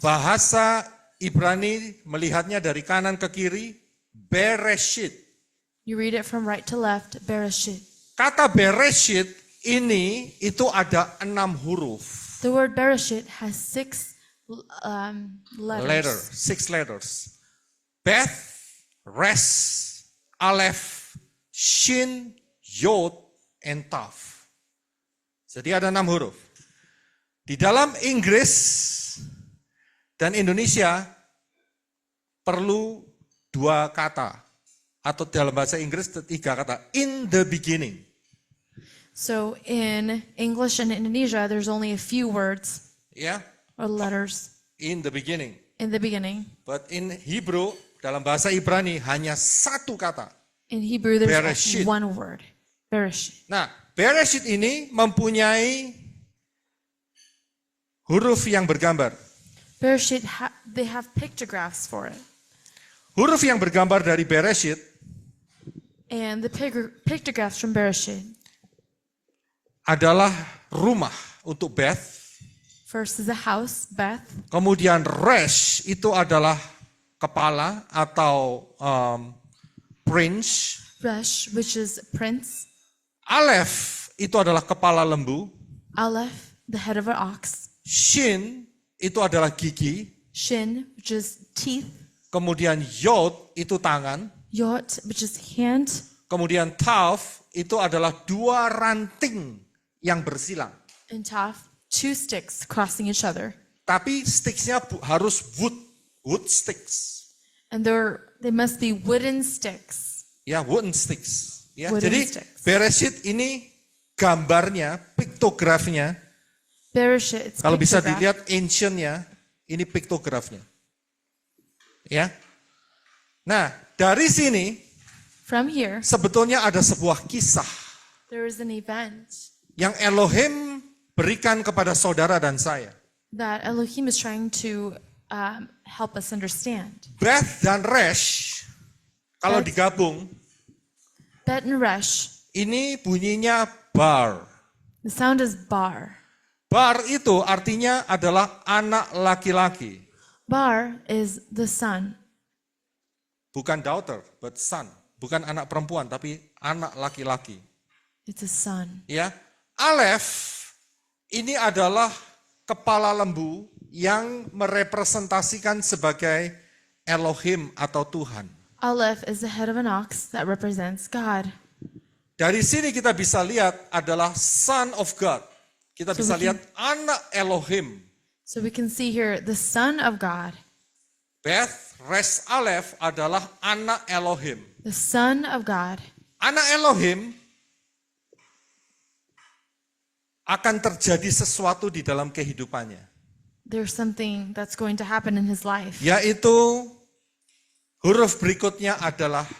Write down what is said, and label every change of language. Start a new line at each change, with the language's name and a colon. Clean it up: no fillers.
Indonesian: Bahasa Ibrani melihatnya dari kanan ke kiri, Bereshit.
English: You read it from right to left, Bereshit.
Indonesian: Kata Bereshit ini itu ada 6 huruf.
English: The word Bereshit has 6 letters. 6 letters. Beth, Res, Aleph, Shin, Yod, and Tav.
Indonesian: Jadi ada 6 huruf. Di dalam Inggris dan Indonesia perlu 2 kata. Atau dalam bahasa Inggris 3 kata.
English: In the beginning. So in English and Indonesia, there's only a few words
Indonesian: Ya,
English: or letters in the beginning. in the beginning. But in Hebrew,
Indonesian: dalam bahasa Ibrani hanya 1 kata.
English: In Hebrew, there's Bereshit. one word, Bereshit.
Indonesian: Nah, Bereshit ini mempunyai huruf yang bergambar.
English: Bereshit, they have pictographs for it.
Indonesian: Huruf yang bergambar dari Bereshit
English: And the pictographs from Bereshit,
Indonesian: adalah rumah untuk Beth.
English: first is a house, Beth.
Indonesian: Kemudian Resh itu adalah kepala atau prince.
English: Resh, which is prince.
Indonesian: Aleph itu adalah kepala lembu.
English: Aleph, the head of an ox.
Indonesian: Shin itu adalah gigi.
English: Shin, which is teeth.
Indonesian: Kemudian Yod itu tangan.
English: Yot, which is hand.
Indonesian: Kemudian Tav itu adalah 2 ranting yang bersilang.
English: And Taf, 2 sticks crossing each other.
Indonesian: Tapi sticksnya harus
English: wood sticks. And they must be wooden sticks. Ya, wooden sticks. Ya, Wooden
Indonesian: jadi
English: sticks.
Indonesian: Bereshit ini gambarnya, piktografnya.
English: Bereshit, it's
Indonesian: Kalau bisa
English: pictograph.
Indonesian: dilihat ancientnya, ini piktografnya. Ya. Nah, dari sini
English: From here,
Indonesian: sebetulnya ada sebuah kisah
English: there is an event
Indonesian: yang Elohim berikan kepada saudara dan saya.
English: that Elohim is trying to help us understand.
Indonesian: Beth dan Resh, kalau
English: Beth.
Indonesian: digabung,
English: Bet and Resh,
Indonesian: ini bunyinya bar.
English: the sound is bar.
Indonesian: Bar itu artinya adalah anak laki-laki.
English: Bar is the son.
Indonesian: Bukan daughter,
English: but son.
Indonesian: Bukan anak perempuan, tapi anak laki-laki.
English: It's a son.
Indonesian: Ya, Aleph ini adalah kepala lembu yang merepresentasikan sebagai Elohim atau Tuhan.
English: Aleph is the head of an ox that represents God.
Indonesian: Dari sini kita bisa lihat adalah
English: Son of God.
Indonesian: Kita
English: So
Indonesian: bisa
English: we can-
Indonesian: lihat anak Elohim.
English: So we can see here the son of God.
Indonesian: Beth, Resh, Aleph adalah anak Elohim.
English: The son of God.
Indonesian: Anak Elohim akan terjadi sesuatu di dalam kehidupannya.
English: There's something that's going to happen in his life.
Indonesian: Yaitu huruf berikutnya adalah